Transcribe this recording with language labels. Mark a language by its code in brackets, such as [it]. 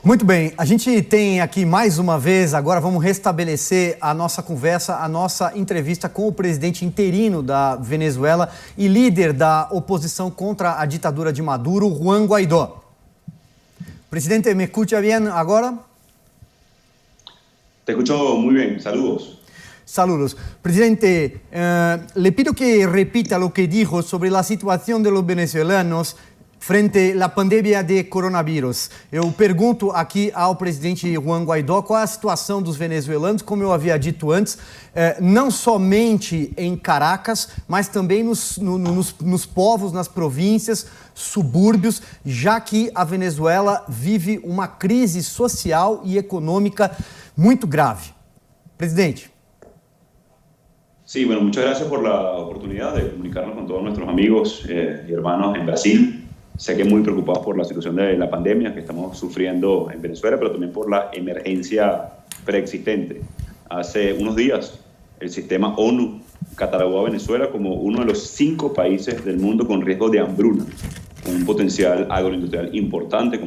[pt] Muito bem, a gente tem aqui mais uma vez, agora vamos restabelecer a nossa conversa, a nossa entrevista com o presidente interino da Venezuela e líder da oposição contra a ditadura de Maduro, Juan Guaidó. [es] Presidente, ¿me escucha bien ahora? Te escucho muy bien, saludos. Saludos. Presidente, le pido que repita lo que dijo sobre la situación de los venezolanos frente [pt] à pandemia de coronavírus. Eu pergunto aqui ao presidente Juan Guaidó qual é a situação dos venezuelanos, como eu havia dito antes, não somente em Caracas, mas também nos povos, nas províncias, subúrbios, já que a Venezuela vive uma crise social e econômica muito grave. Presidente. [es] Sí, bueno, muchas gracias por la oportunidad de comunicarnos con todos nuestros amigos y hermanos en Brasil. Sé que muy preocupados por la situación de la pandemia que estamos sufriendo en Venezuela, pero también por la emergencia preexistente. Hace unos días, el sistema ONU catalogó a Venezuela como uno de los 5 países del mundo con riesgo de hambruna, con un potencial agroindustrial importante.